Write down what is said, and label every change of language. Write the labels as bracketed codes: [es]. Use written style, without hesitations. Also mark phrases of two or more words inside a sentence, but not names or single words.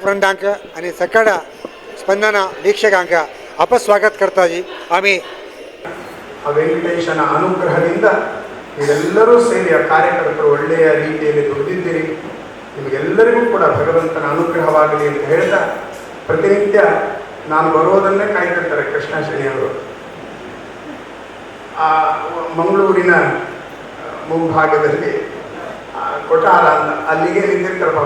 [kok] वृंदांक आणि सकाळ स्पंदना वीक्षकांक अपस्वागत करता जी आम्ही [kn] ಆ ವೆಂಕಟೇಶನ ಅನುಗ್ರಹದಿಂದ ನೀವೆಲ್ಲರೂ ಸೇರಿ ಆ ಕಾರ್ಯಕರ್ತರು ಒಳ್ಳೆಯ ರೀತಿಯಲ್ಲಿ ದುಡಿದಿದ್ದೀರಿ. ನಿಮಗೆಲ್ಲರಿಗೂ ಕೂಡ ಭಗವಂತನ ಅನುಗ್ರಹವಾಗಲಿ ಅಂತ ಹೇಳ್ತಾ, ಪ್ರತಿನಿತ್ಯ ನಾನು ಬರೋದನ್ನೇ ಕಾಯ್ತಿರ್ತಾರೆ ಕೃಷ್ಣ ಶನಿಯವರು. ಆ ಮಂಗಳೂರಿನ ಮುಂಭಾಗದಲ್ಲಿ ಕೊಟಾರ ಅಂತ ಅಲ್ಲಿಗೆ ನಿಂತಿರ್ತಾರೆ ಪಾಪ.